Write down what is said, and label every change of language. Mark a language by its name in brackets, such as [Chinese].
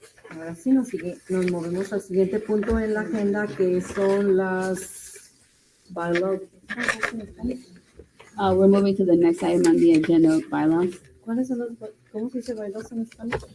[Spanish] Ahora sí nos movemos al siguiente punto en la agenda, que son las bylaws. [English] We're moving to the next item on the agenda of bylaws. [Spanish] ¿Cuáles son los, cómo se dice bylaws en español?